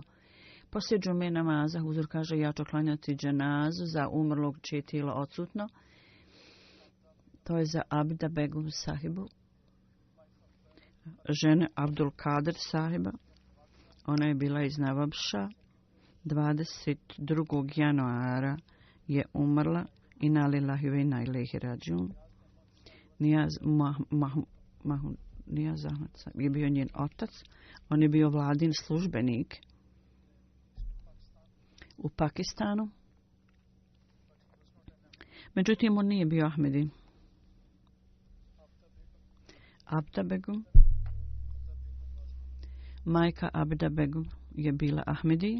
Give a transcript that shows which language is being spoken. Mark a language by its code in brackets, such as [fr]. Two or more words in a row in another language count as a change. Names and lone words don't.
[bs] Poslije džume namaza huzur kaže ja ću klanjati dženazu za umrlog čije tijelo odsutno. To je za Abda Begum sahibu, žene Abdul Kader sahiba. Ona je bila iz Navabša. 22. januara je umrla. [ar] إنا لله وإنا إليه راجعون. [bs] Nijaz Ahmed je bio njen otac. On je bio vladin službenik u Pakistanu. Međutim, on nije bio Ahmedi. Abda Begum, majka Abda Begum je bila Ahmedi.